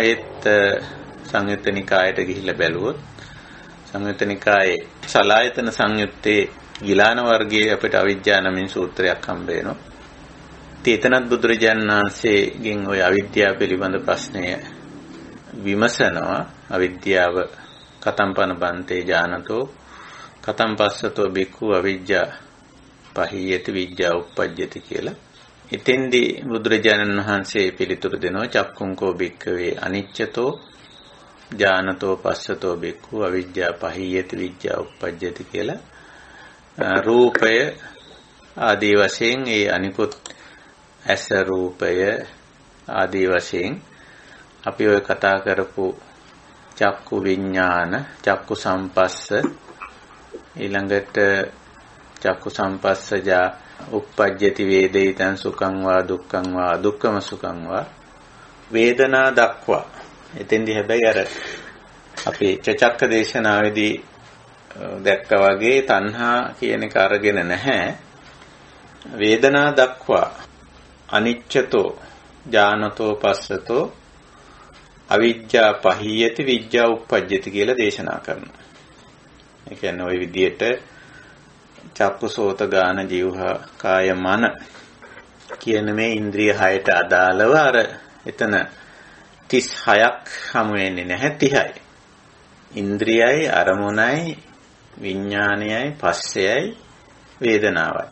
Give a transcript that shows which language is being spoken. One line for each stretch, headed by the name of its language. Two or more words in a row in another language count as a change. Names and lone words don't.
Sinhala: ඒත් සංයුත්ත නිකායට ගිහිල්ලා බැලුවොත් සංයුත්ත නිකායේ සලායතන සංයුත්තේ ගිලාන වර්ගයේ අපිට අවිජ්ජා 9 සූත්‍රයක් හම්බ වෙනවා. එතනත් බුදුරජාණන් වහන්සේගෙන් ওই අවිද්‍යාව පිළිබඳ ප්‍රශ්නය විමසනවා.
Pali: අවිද්‍යාව කතම්පන බන්තේ ඥානතෝ කතම් පස්සතෝ බික්ඛු අවිජ්ජා පහියති විජ්ජා උප්පජ්ජති කියලා.
Sinhala: එතෙන්දී බුදුරජාණන් වහන්සේ පිළිතුරු දෙනවා
Pali: චක්කුංකෝ බික්ඛවේ අනිච්චතෝ ඥානතෝ පස්සතෝ බික්ඛු අවිජ්ජා පහියති විජ්ජා උප්පජ්ජති කියලා.
Sinhala: රූපය ආදී වශයෙන් ඒ අනිකුත් ඇස රූපය ආදී වශයෙන් අපි ඔය කතා කරපු චක්කු විඥාන,
Pali: චක්කු සම්පස්ස,
Sinhala: ඊළඟට
Pali: චක්කු සම්පස්සජා උප්පජ්ජති වේදිතං සුඛං වා දුක්ඛං වා අදුක්ඛම සුඛං වා
Sinhala: වේදනා දක්වා. එතෙන්දී හැබැයි අර අපි චක්ක දේශනාවේදී දැක්කා වගේ තණ්හා කියන එක අරගෙන නැහැ. වේදනා දක්වා
Pali: අනිච්චතෝ ඥානතෝ පස්සතෝ අවිජ්ජා පහියති විජ්ජා උප්පජ්ජති
Sinhala: කියලා දේශනා කරනවා. ඒ කියන්නේ ওই විදිහට චක්කුසෝත ගාන ජීවහා කාය මන කියන මේ ඉන්ද්‍රිය 6ට අදාළව අර එතන 36ක් හමු වෙන්නේ නැහැ 30යි. ඉන්ද්‍රියයි අරමුණයි විඥානයයි පස්සයයි වේදනාවයි.